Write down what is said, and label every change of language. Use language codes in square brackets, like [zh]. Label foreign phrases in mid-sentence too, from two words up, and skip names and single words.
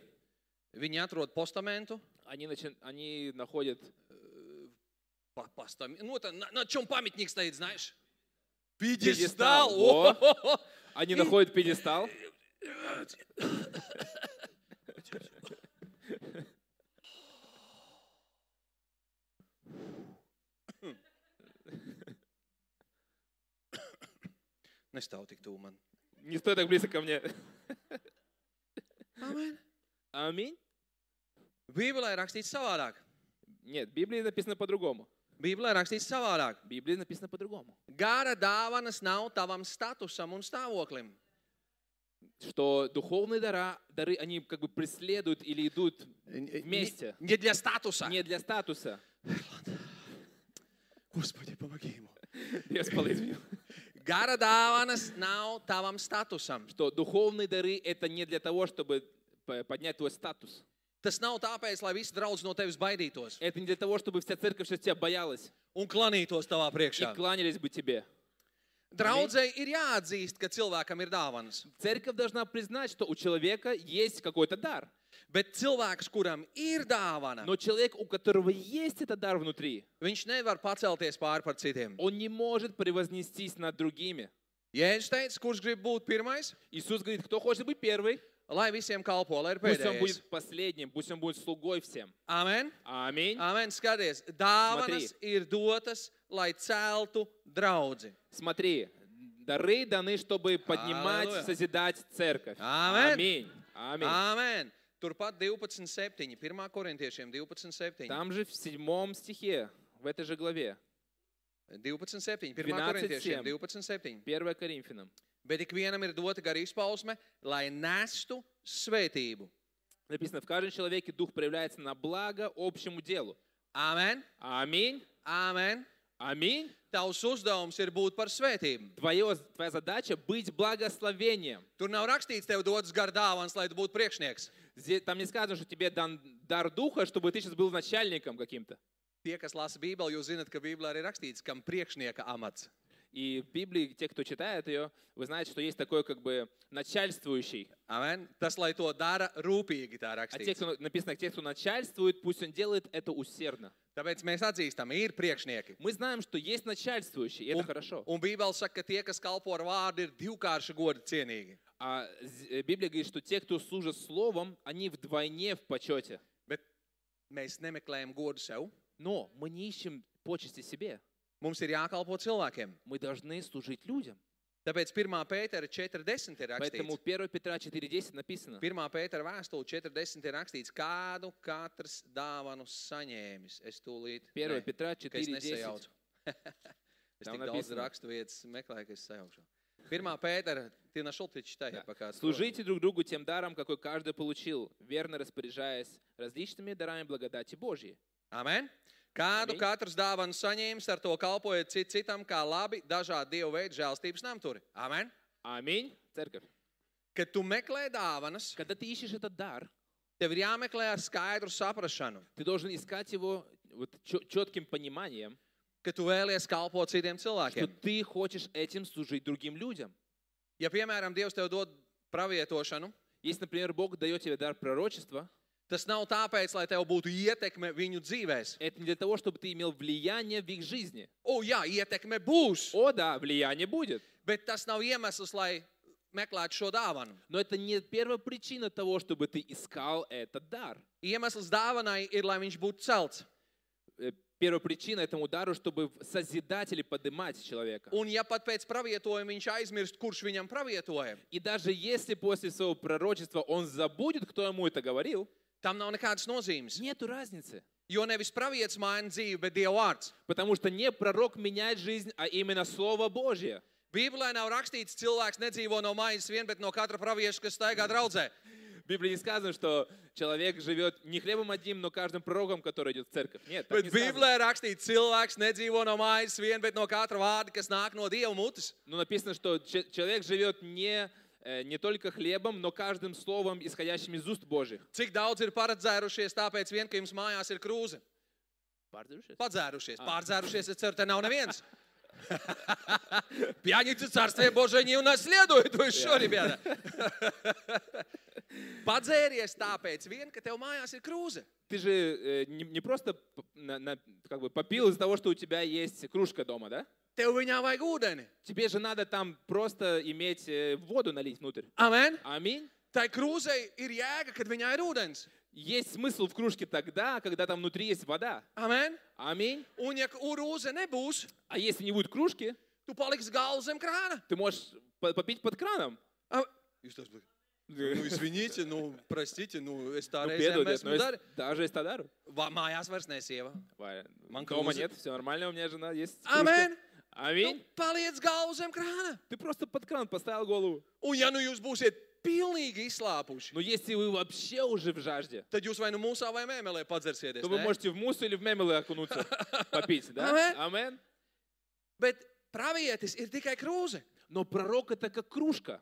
[lv] viņi atrod postamentu, [ru] они находят на чем памятник стоит, знаешь? пьедестал. Пьедестал! Они находят пьедестал. [lv] Nestāv tik tuvu man. [ru] Не стой так близко ко мне. [lv] Amen. [ru] Аминь. [lv] Bībelē ir rakstīts savādāk. [ru] Нет, в Библии написано по-другому. [lv] Bībelē ir rakstīts savādāk. [ru] В Библии написано по-другому. [lv] Gara dāvanas nav tavam statusam un stāvoklim. [ru] Что духовные дары, они как бы преследуют или идут вместе. Не для статуса. Не для статуса. Господи, помоги ему. [lv] Без palīdzību. Gara dāvanas nav tavam statusam. [ru] Что духовные дары это не для того, чтобы поднять твой статус. [lv] Tas nav tāpēc, lai visi draudz no tevis baidītos [ru] Это не для того, чтобы вся церковь сейчас тебя боялась [lv] un klanītos tavā [ru] и [lv] priekšā. [ru] кланялись бы тебе. [lv] Draudzei ir jāatzīst, ka cilvēkam ir dāvanas. [ru] Церковь должна признать, что у человека есть какой-то дар. [lv] Bet cilvēks, kuram ir dāvana, [ru] Но человек, у которого есть этот дар внутри, [lv] viņš nevar pacelties pāri par citiem. [ru] он не может превознестись над другими. [lv] Jēzus teica, kurš grib būt pirmais, [ru] Иисус говорит, кто хочет быть первый, [lv] lai visiem kalpo, lai ir [ru] пусть он [lv] pēdējais. [ru] будет последним, пусть он будет слугой всем. [lv] Amen. [ru] Аминь. [lv] Amen. Skaties, dāvanas ir dotas, lai celtu draudzi. [ru] Смотри, дары даны, чтобы поднимать, Аллилуйя. созидать церковь. [lv] Amen. [ru] Аминь. Аминь. [lv] Amen. Turpat 12.7. 1. korintiešiem 12.7. [ru] Там же в 7 стихе, в этой же главе, 12.7. 1. 12:7. [lv] korintiešiem 12.7. [ru] 1 Коринфянам, [lv] Bet ikvienam ir dota gara izpausme, lai nestu svētību. [ru] написано, в каждом человеке дух проявляется на благо общему делу. [lv] Amen. [ru] Аминь. [lv] Amen. [ru] Аминь. [lv] Tavs uzdevums ir būt par svētību. [ru] Твоя задача быть благословением. [lv] Tur nav rakstīts, tev dodas gara dāvans, lai tu būtu priekšnieks. [ru] Там не сказано, что тебе дан дар духа, чтобы ты сейчас был начальником каким-то. [lv] Tie, kas lasa Bībeli, jūs zināt, ka Bībelē arī rakstīts, kam priekšnieka amats. [ru] И в Библии, те, кто читает ее, вы знаете, что есть такой как бы начальствующий. [lv] Amen. Tas, lai to dara rūpīgi, tā [ru] А те, [lv] rakstīts. [ru] кто написано, те, кто начальствует, пусть он делает это усердно. [lv] Tāpēc mēs atzīstam, ir priekšnieki. [ru] Мы знаем, что есть начальствующий, и это хорошо. [lv] Un Bībele saka, ka tie, kas kalpo ar vārdu, ir divkārši goda cienīgi. [ru] А Библия говорит, что те, кто служат словом, они вдвойне в почете. [lv] Bet mēs nemeklējam godu sev. [ru] Но мы не ищем почести себе. [lv] Mums ir jākalpo cilvēkiem. [ru] Мы должны служить людям. [lv] Tāpēc 1. Pētera 4.10 ir [ru] Поэтому [lv] rakstīts. [ru] 1 Петра 4.10 написано. [lv] 1. Pētera vēstule 4.10 ir rakstīts, kādu katrs dāvanu saņēmis. Es tūlīt, [ru] 1 Петра [lv] ka es 4.10. nesajaucu. Es [ru] Там [lv] tik daudz [ru] написано. [lv] rakstu vietas meklēju, ka es sajaukšu. 1. Pētera, [ru] ты нашел, ты читай, я пока открою. Служите друг другу тем даром, какой каждый получил, верно распоряжаясь различными дарами благодати Божьей. [lv] Amen. Kādu Amen. katrs dāvanu saņēmis, ar to kalpojiet citam, kā labi, dažādi Dieva veidi žēlstības namturi. Amen. [ru] Аминь. Церковь. [lv] Kad tu meklē dāvanas, [ru] Когда ты ищешь этот дар, [lv] tev ir jāmeklē ar skaidru saprašanu, [ru] ты должен искать его вот четким пониманием, [lv] ka tu vēlies kalpot citiem [ru] что [lv] cilvēkiem. [ru] ты хочешь этим служить другим людям. [lv] Ja, piemēram, Dievs tev dod pravietošanu, [ru] Если, например, Бог дает тебе дар пророчества, [lv] tas nav tāpēc, lai tev būtu ietekme viņu dzīvēs. [ru] это не для того, чтобы ты имел влияние в их жизни. [lv] O, jā, ietekme būs, [ru] О, да, влияние будет. [lv] bet tas nav iemesls, lai meklētu šo dāvanu. [ru] Но это не первая причина того, чтобы ты искал этот дар. [lv] Iemesls dāvanai ir, lai viņš būtu celts. [ru] Первая причина этому дару, чтобы созидать или поднимать человека. [lv] Un ja pat pēc pravietojuma viņš aizmirst, kurš viņam pravietoja, [ru] И даже если после своего пророчества он забудет, кто ему это говорил, [lv] tam nav nekādas nozīmes. [ru] нету разницы. [lv] Jo nevis pravietis maina dzīvi, bet Dieva vārds. [ru] Потому что не пророк меняет жизнь, а именно Слово Божье. [lv] Bībelē nav rakstīts, cilvēks nedzīvo no maizes vien, bet no katra pravieša, kas staigā draudzē. [ru] В Библии не сказано, что человек живет не хлебом одним, но каждым пророком, который идет в церковь. Нет, так [lv] Bet [ru] не сказано. [lv] Bībelē rakstīts, cilvēks nedzīvo no maizes vien, bet no katra vārda, kas nāk no Dieva mutes. [ru] Но написано, что человек живет не только хлебом, но каждым словом, исходящим из уст Божьих. [lv] Cik daudz ir paredzērušies, tāpēc vien, ka jums mājās ir krūze? Padzērušies. Pārdzērušies, es ceru, te nav neviens. [ru] Пьяницы Царствия Божие не унаследуют, вы что, ребята? [lv] Padzēries tāpēc vien, ka tev mājās ir krūze. [ru] Ты же не просто как бы попил из-за того, что у тебя есть кружка дома, да? [lv] Tev viņā vajag ūdeni. [ru] Тебе же надо там просто иметь воду налить внутрь. [lv] Amen. [ru] Аминь. [lv] Tai krūzei ir jēga, kad viņā ir ūdens. [ru] Есть смысл в кружке тогда, когда там внутри есть вода. [lv] Amen. [ru] Аминь. [lv] Un ja krūze nebūs, [ru] А если не будет кружки, [lv] tu paliksi galvu zem krāna. [ru] ты можешь попить под краном. [lv] Jūs tas būtu. Nu, извините, nu, простите, nu, es tā [ru] Ну, [lv] reizēm piedodiet, esmu darījis. [ru] даже если дарю. [lv] Mājās vairs nesieva. Man [ru] Дома [lv] krūze. [ru] нет, все нормально, у меня жена есть кружка. [lv] Amen. [ru] Аминь. [lv] Tu paliec galvu zem krāna. [ru] Ты просто под кран поставил голову. [lv] Un ja nu jūs būsiet pilnīgi izslāpuši, [ru] Но если вы вообще уже в жажде, [lv] tad jūs vai nu mūsā vai mēmelē padzersieties. [ru] то вы [lv] Ne? [ru] можете в мусу или в мемелы окунуться, попить, да? [lv] Amen. [ru] Амен. [lv] Bet pravietis ir tikai krūze. [ru] Но пророк это как кружка.